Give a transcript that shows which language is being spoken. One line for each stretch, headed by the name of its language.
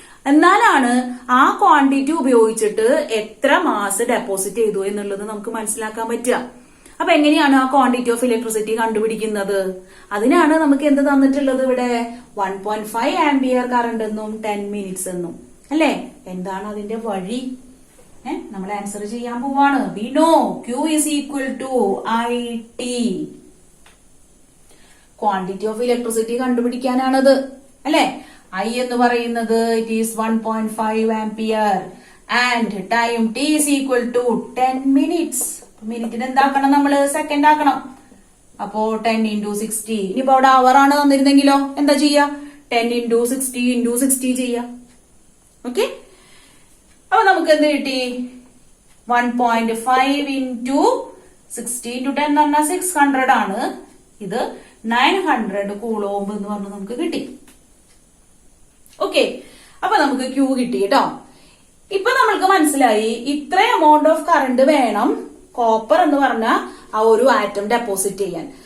Malayalam: എന്നാലാണ് ആ ക്വാണ്ടിറ്റി ഉപയോഗിച്ചിട്ട് എത്ര മാസ് ഡെപ്പോസിറ്റ് ചെയ്തു എന്നുള്ളത് നമുക്ക് മനസ്സിലാക്കാൻ പറ്റുക. അപ്പൊ എങ്ങനെയാണ് ആ ക്വാണ്ടിറ്റി ഓഫ് ഇലക്ട്രിസിറ്റി കണ്ടുപിടിക്കുന്നത്? അതിനാണ് നമുക്ക് എന്ത് തന്നിട്ടുള്ളത് ഇവിടെ? 1.5 ആംപിയർ കറണ്ട് എന്നും 10 minutes എന്നും അല്ലെ? എന്താണ് അതിന്റെ വഴി? നമ്മൾ ആൻസർ ചെയ്യാൻ പോവാണ്.
English: We know Q is equal to IT.
Malayalam: Quantity of electricity കണ്ടുപിടിക്കാനാണത് അല്ലെ?
English: I
Malayalam: എന്ന് പറയുന്നത്
English: It is 1.5 ampere and time T is equal to 10 minutes.
Malayalam: മിനിറ്റിന് എന്താക്കണം നമ്മള്? സെക്കൻഡ് ആക്കണം. അപ്പോ 10 into 60. ഇനിയിപ്പോ അവിടെ അവർ ആണ് തന്നിരുന്നെങ്കിലോ എന്താ ചെയ്യാ?
English: 10 into 60 into 60 ചെയ്യാ.
Malayalam: ഓക്കെ, അപ്പൊ നമുക്ക് എന്ത് കിട്ടി?
English: 1.5 into 60 into 10
Malayalam: എന്ന് പറഞ്ഞാൽ 600 ആണ്. ഇത് 900 കൂളോംബ് എന്ന് പറഞ്ഞ് നമുക്ക് കിട്ടി. ഓക്കെ, അപ്പൊ നമുക്ക് Q കിട്ടി കേട്ടോ. ഇപ്പൊ നമ്മൾക്ക് മനസ്സിലായി ഇത്ര എമൗണ്ട് ഓഫ് കറണ്ട് വേണം കോപ്പർ എന്ന് പറഞ്ഞ ആ ഒരു ആറ്റം ഡെപ്പോസിറ്റ് ചെയ്യാൻ.